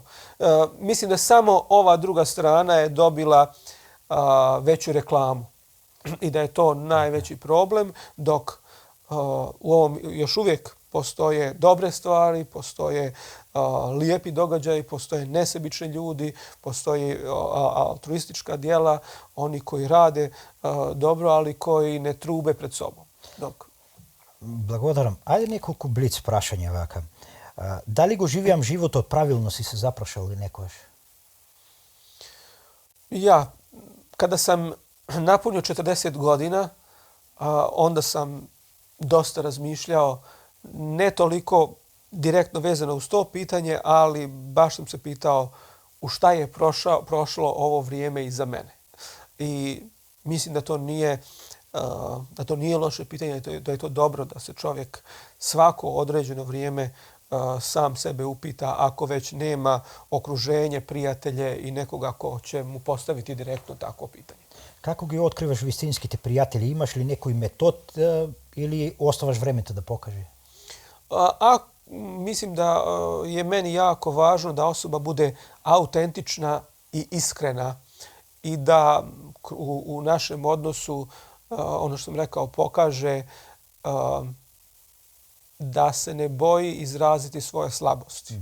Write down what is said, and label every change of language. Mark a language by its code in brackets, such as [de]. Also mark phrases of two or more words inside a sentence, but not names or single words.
[bs] Mislim da samo ova druga strana je dobila veću reklamu i da je to najveći problem, dok u ovom još uvijek postoje dobre stvari, postoje lijepi događaji, postoje nesebični ljudi, postoje altruistička djela, oni koji rade dobro, ali koji ne trube pred sobom. [mk] Благодарам. Ајде неколку блиц прашања вака. Дали го живеам животот правилно, си се запрашал ли некојаш? [bs] Ja, kada sam napunio 40 godina, onda sam dosta razmišljao, ne toliko direktno vezano uz to pitanje, ali baš sam se pitao u šta je prošlo ovo vrijeme iza mene. I mislim da to nije loše pitanje, da je to dobro da se čovjek svako određeno vrijeme sam sebe upita ako već nema okruženje, prijatelje i nekoga ko će mu postaviti direktno takvo pitanje. [mk] Како ги откриваш вистинските пријатели? Имаш ли некој метод или оставаш времето да покаже? [bs] Mislim da je meni jako važno da osoba bude autentična i iskrena i da u našem odnosu ono što sam rekao, pokaže da se ne boji izraziti svoje slabosti.